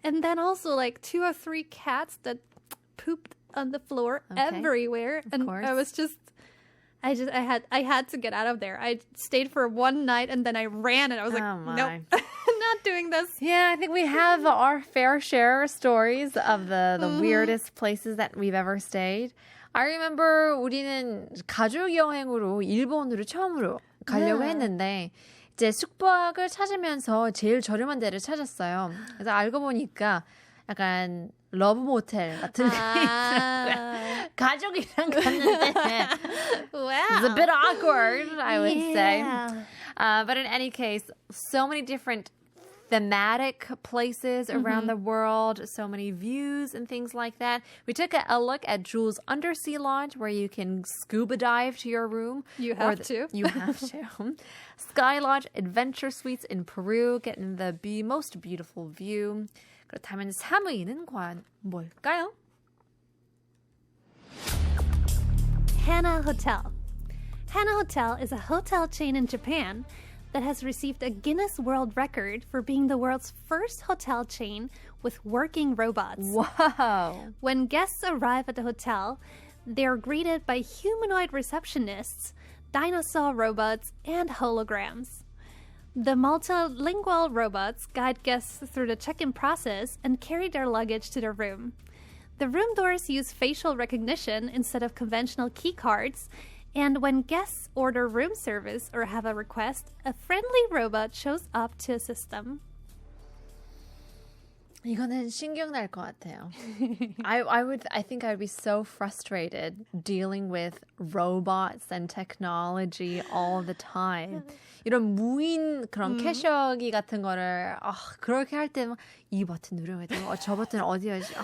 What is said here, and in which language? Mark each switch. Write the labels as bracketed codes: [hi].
[en] And then also 2 or 3 cats that pooped on the floor everywhere. Of and course. I had to get out of there. I stayed for one night and then I ran and I was like, nope, not doing this. Yeah, I think we have our fair share of stories of the weirdest places that we've ever stayed. I remember [ko] 우리는 가족 여행으로 일본으로 처음으로 가려고 했는데 이제 숙박을 찾으면서 제일 저렴한 데를 찾았어요. 그래서 알고 보니까 약간 러브 모텔 같은 게 있더라고요. 가족이랑 갔는데 [en] it's a bit awkward, I would say. But in any case, so many different thematic places around the world, so many views and things like that. We took a look at Jules' Undersea Lodge where you can scuba dive to your room. You have to. You have to. Sky Lodge Adventure Suites in Peru, getting the most beautiful view. [ko] 그렇다면 3위는 과연 뭘까요? [en] Hana Hotel. Hana Hotel is a hotel chain in Japan that has received a Guinness World Record for being the world's first hotel chain with working robots. Wow. When guests arrive at the hotel, they're greeted by humanoid receptionists, dinosaur robots, and holograms. The multilingual robots guide guests through the check-in process and carry their luggage to their room. The room doors use facial recognition instead of conventional key cards, and when guests order room service or have a request, a friendly robot shows up to assist them. [ko] 이거는 신경 날 것 같아요. [en] I think I'd be so frustrated dealing with robots and technology all the time. [ko] 이런 무인 그런 캐셔기 같은 거를 그렇게 할 때는 이 버튼 누르면 되고 저 버튼 어디야?